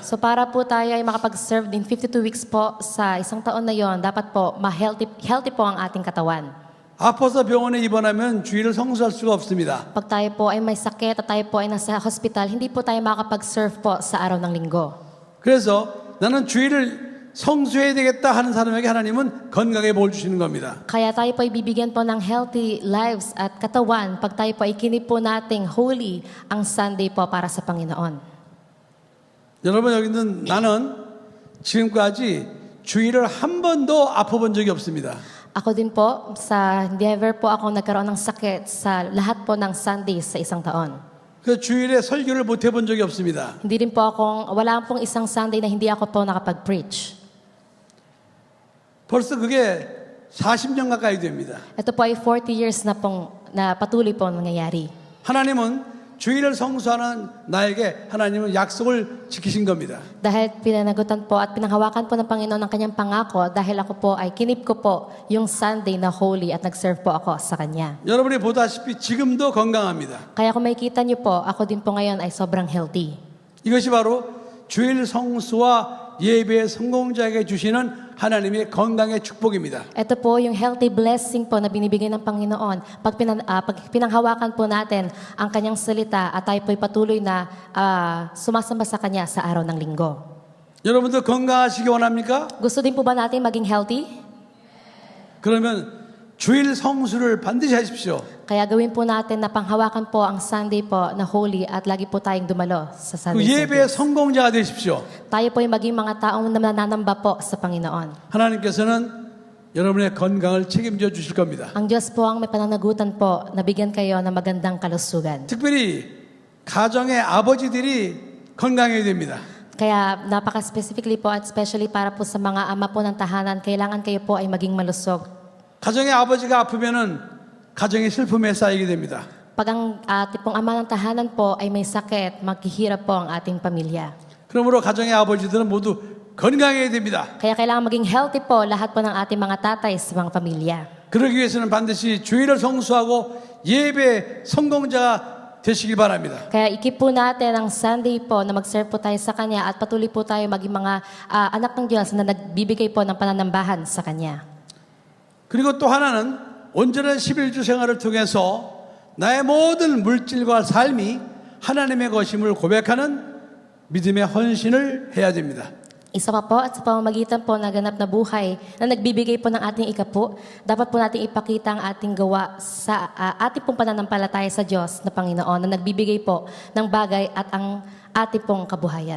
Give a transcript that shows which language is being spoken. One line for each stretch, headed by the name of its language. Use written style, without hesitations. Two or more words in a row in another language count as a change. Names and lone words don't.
Filipino: So para po tayo ay makapag-serve din 52 weeks po sa isang taon na yon, dapat po healthy po ang ating katawan.
Korean: 아파서 병원에 입원하면 주일을 성수할 수가 없습니다.
Filipino: Pag tayo po ay may sakit at tayo po ay nasa hospital, hindi po tayo makakapag-serve po sa araw ng linggo.
Korean: 그래서 나는 주일을 성수해야 되겠다 하는 사람에게 하나님은 건강에 복을 주시는 겁니다.
Filipino: Kaya tayo po ay bibigyan po ng
English: healthy lives
Filipino: at katawan pag tayo po ay kinip po nating holy ang Sunday po para sa Panginoon.
Korean: 여러분 여기는 나는 지금까지 주일을 한 번도 아파본 적이 없습니다.
Filipino: Ako din po, never po ako nagkaroon ng sakit sa lahat po ng Sundays sa isang taon.
Korean: 그 주일에 설교를 못 해본 적이 없습니다.
Filipino: Hindi rin po wala pong isang Sunday na hindi ako po nakapag-preach.
Korean: 벌써 그게 40년 가까이 됩니다.
Filipino: Ito po ay 40 years na patuloy po nangyayari.
Korean: 하나님은 주일을 성수하는 나에게 하나님은 약속을 지키신 겁니다.
Filipino: Dahil pinanagutan po at pinanghawakan po ng Panginoon ang kanyang pangako dahil ako po ay kinip ko po yung Sunday na holy at nag-serve po ako sa kanya.
Korean: 여러분이 보다시피 지금도 건강합니다.
Filipino: Kaya kung makikita niyo po, ako din po ngayon ay sobrang healthy.
Korean: 이것이 바로 주일 성수와 예배의 성공자에게 주시는 하나님의 건강의 축복입니다.
Filipino: Ito po yung
English: healthy blessing
Filipino: po na binibigay ng Panginoon pag pinanghawakan po natin ang kanyang salita at tayo po'y patuloy na sumasamba sa kanya sa araw ng linggo.
Korean: 여러분도 건강하시기 원합니까?
Filipino: Gusto din po ba natin maging healthy?
Korean: 그러면 주일 성수를 반드시 하십시오.
Filipino: Kaya gawin po natin na panghawakan po ang Sunday po na holy at lagi po tayong dumalo sa
Korean: 그
Filipino: Sunday
Korean: 예배의
Filipino: service.
Korean: 성공자가 되십시오.
Filipino: Tayo po ay maging mga taong nananamba po sa Panginoon.
Korean: 하나님께서는 여러분의 건강을 책임져 주실 겁니다.
Filipino: Ang Diyos po ang may pananagutan po na bigyan kayo ng magandang kalusugan.
Korean: 특별히 가정의 아버지들이 건강해야 됩니다.
Filipino: Kaya napaka-specifically po at especially para po sa mga ama po ng tahanan, kailangan kayo po ay maging malusog.
Korean: 가정의 아버지가 아프면은 가정의 슬픔에 쌓이게 됩니다.
Filipino: Pag ang ating pong ama ng tahanan po ay may sakit, maghihirap po ang ating pamilya.
Korean: 그러므로 가정의 아버지들은 모두 건강해야 됩니다.
Filipino: Kaya kailangan maging healthy po lahat po ng ating mga tatay sa mga pamilya.
Korean: 그러기 위해서는 반드시 주일을 성수하고 예배 성공자가 되시길 바랍니다.
Filipino: Kaya ikip po natin ang Sunday po na mag-serve po tayo sa Kanya at patuloy po tayo maging mga anak ng Diyos na nagbibigay po ng pananambahan sa Kanya.
Korean: 그리고 또 하나는 온전한 11주 생활을 통해서 나의 모든 물질과 삶이 하나님의 것임을 고백하는 믿음의 헌신을 해야 됩니다.
Filipino: Isa pa po at sa pamamagitan po ng ganap na buhay na nagbibigay po ng ating ikapo, dapat po natin ipakita ang ating gawa sa ating pong pananampalataya sa Diyos na Panginoon na nagbibigay po ng bagay at ang ating pong kabuhayan.